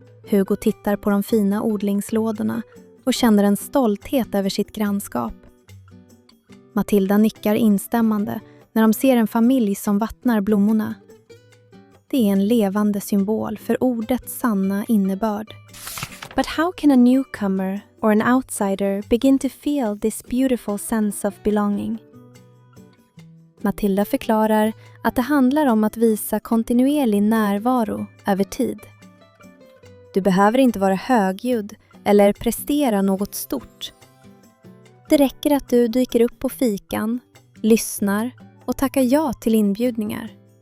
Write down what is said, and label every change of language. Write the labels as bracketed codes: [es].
[sv] Hugo tittar på de fina odlingslådorna och känner en stolthet över sitt grannskap. Matilda nickar instämmande när de ser en familj som vattnar blommorna. Det är en levande symbol för ordets sanna innebörd. [en] But how can a newcomer or an outsider begin to feel this beautiful sense of belonging? [sv] Matilda förklarar att det handlar om att visa kontinuerlig närvaro över tid. Du behöver inte vara högljudd eller prestera något stort. Det räcker att du dyker upp på fikan, lyssnar och tackar ja till inbjudningar.